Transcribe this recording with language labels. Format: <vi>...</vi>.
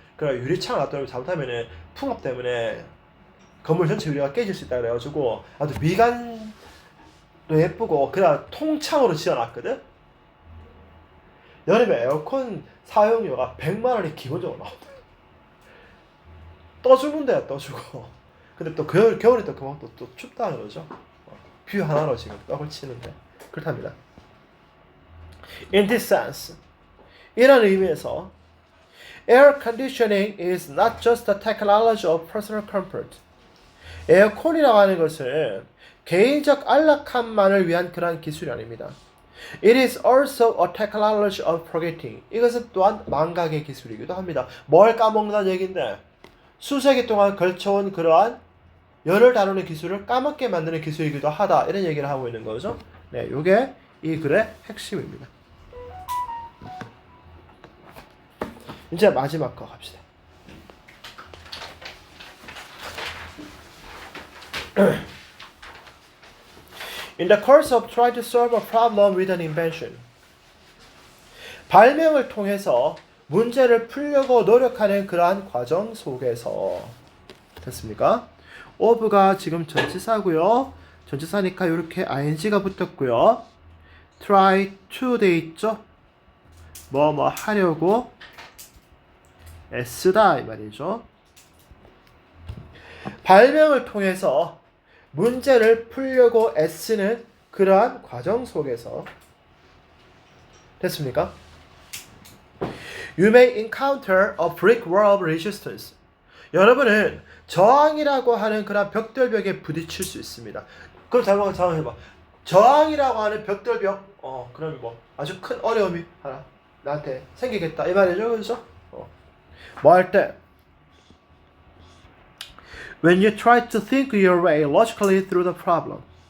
<ko>그래 유리창을 놔두면 잘못하면은 풍압 때문에 건물 전체 유리가 깨질 수 있다 그래가지고 아주 미간도 예쁘고 그냥 통창으로 지어놨거든. 여름에 에어컨 사용료가 100만 원이 기본적으로 나온다. 떠주는데요, 떠주고. 근데 또 겨울에 또 그만큼 또 춥다 그러죠. 뷰 하나로 지금 떡을 치는데 그렇답니다.</ko> <en>In this sense,</en> <ko>이런 의미에서</ko> <en>air conditioning is not just a technology of personal comfort.</en> <ko>에어컨이라고 하는 것은 개인적 안락함만을 위한 그러한 기술이 아닙니다.</ko> <en>It is also a technology of forgetting.</en> <ko>이것은 또한 망각의 기술이기도 합니다. 뭘 까먹는다는 얘기인데 수세기 동안 걸쳐온 그러한 열을 다루는 기술을 까먹게 만드는 기술이기도 하다. 이런 얘기를 하고 있는 거죠. 네, 요게 이 글의 핵심입니다. 이제 마지막 거 갑시다.</ko> <en>In the course of trying to solve a problem with an invention,</en> <ko>발명을 통해서 문제를 풀려고 노력하는 그러한 과정 속에서 됐습니까? of가 지금 전치사고요. 전치사니까 이렇게 ing가 붙었고요. try to 돼 있죠? 뭐 하려고 애쓰다 이 말이죠. 발명을 통해서 문제를 풀려고 애쓰는 그러한 과정 속에서 됐습니까?</ko> <en>You may encounter a brick wall of resistance.</en> <ko>여러분은 저항이라고 하는 그런 벽돌벽에 부딪힐 수 있습니다. 그럼 상상해봐. 저항이라고 하는 벽돌벽, 그러면 뭐 아주 큰 어려움이 하나 나한테 생기겠다 이 말이죠, 그렇죠? 뭐 할 때?</ko> <en>When you try to think your way logically through the problem.</en>